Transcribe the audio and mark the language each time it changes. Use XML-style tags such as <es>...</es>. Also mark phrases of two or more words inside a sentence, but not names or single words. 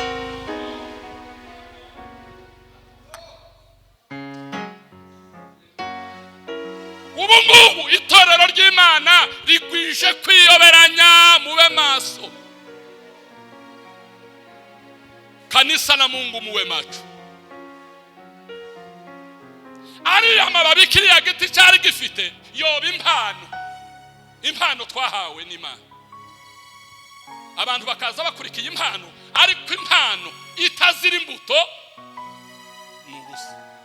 <rw>Ubungubu itorero ry'Imana rigwije kwiyoberanya mube maso.</rw> <sw>kanisa na Mungu muwe macho.</sw> <rw>Ari amababi kiriya giti cyari gifite yoba impano twahawe n'Imana. Abantu bakaza bakurikiye impano, ariko impano itazira imbuto n'ubusa.</rw>